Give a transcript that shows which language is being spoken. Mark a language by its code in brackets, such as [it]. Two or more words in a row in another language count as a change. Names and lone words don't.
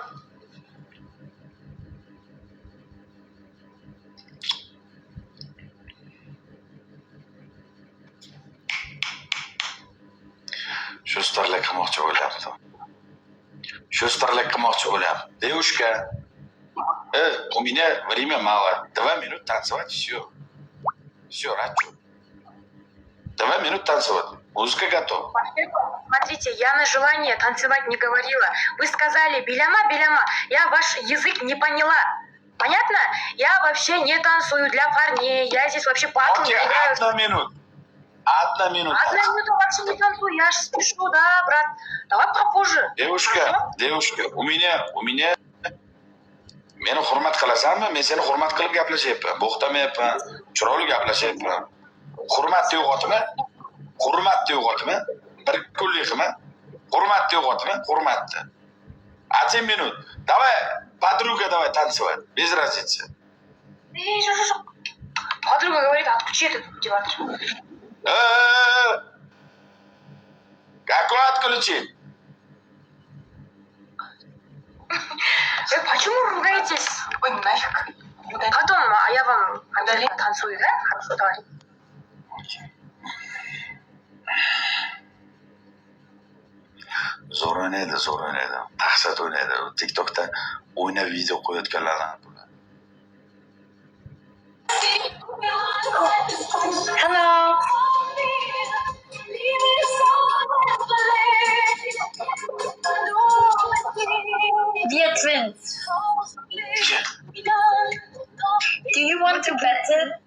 [uz] Sho'starlik qilmoqchi bo'lyapti. Sho'starlik qilmoqchi bo'lyapti. [ru] Девушка, у меня время мало. 2 минут танцевать, все. Все, рачу. 2 минут танцевать. Музыка готова. Смотрите, я на желание танцевать не говорила. Вы сказали «беляма, беляма». Я ваш язык не поняла. Понятно? Я вообще не танцую для парней. Я здесь вообще патлу Окей, играю. 1 минут. 1 минута. 1 минута вообще не танцую. Я же спешу, да, брат. Давай попозже. Девушка, у меня [uz] meni hurmat qilasanmi? Men seni hurmat qilib gaplashyapman. Bo'xtamayapman. Chiroyli gaplashyapman. Hurmatni yo'qotma. Hurmatni yo'qotma. Bir kunlik qilma. Hurmatni yo'qotma. Hurmatni. 1 minut. [ru] Давай, подруга, давай танцевать. Без разницы. Что? Подруга говорит, отключи этот мотиватор. Какой отключить? Вы почему ругаетесь? Ой, нафиг. Потом, я вам обязательно танцую, да? Хорошо, давай. [uz] Zo'r o'ynaydi. Dahshat o'ynaydi. TikTokda o'ynab video qo'yayotganlardan. [en] Hello. Dear twins, do you want to battle?